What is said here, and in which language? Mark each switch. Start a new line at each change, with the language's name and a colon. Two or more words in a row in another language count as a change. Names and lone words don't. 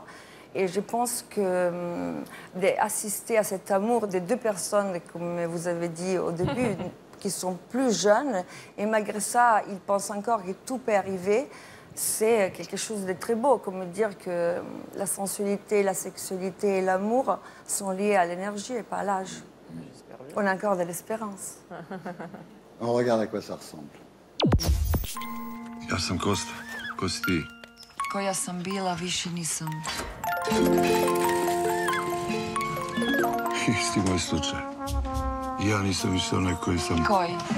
French: Et je pense que d'assister à cet amour des deux personnes, comme vous avez dit au début, qui sont plus jeunes, et malgré ça, ils pensent encore que tout peut arriver, c'est quelque chose de très beau, comme dire que la sensualité, la sexualité et l'amour sont liés à l'énergie et pas à l'âge. On a encore de l'espérance. On regarde à quoi ça ressemble.
Serbian: Ja sam Kosta. Ko si ti? Koja sam bila, više nisam. Isti moj slučaj. Ja nisam više onaj koji sam... Koji?